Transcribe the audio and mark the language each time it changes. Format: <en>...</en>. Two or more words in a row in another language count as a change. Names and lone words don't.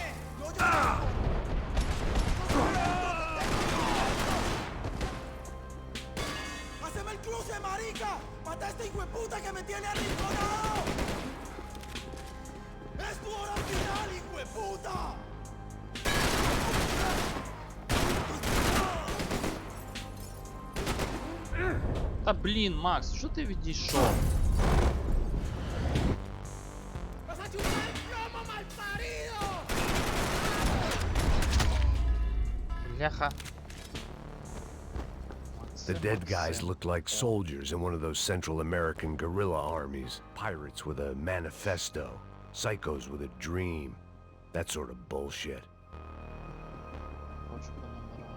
<es>¡No, yo ¡haceme el cruce, marica! ¡Mata a este hijo de puta que me tiene arrinconado! ¡Es tu hora final, hijo de puta!</es> <uk>Та блін, Макс, що ти відійшов?</uk> <es>¡Vas a chupar el plomo, malparido!</es> <uk>Бляха.</uk> <en>The dead guys looked like soldiers in one of those Central American guerrilla armies. Pirates with a manifesto. Psychos with a dream. That sort of bullshit.</en> <uk>Хочу по номерам.</uk>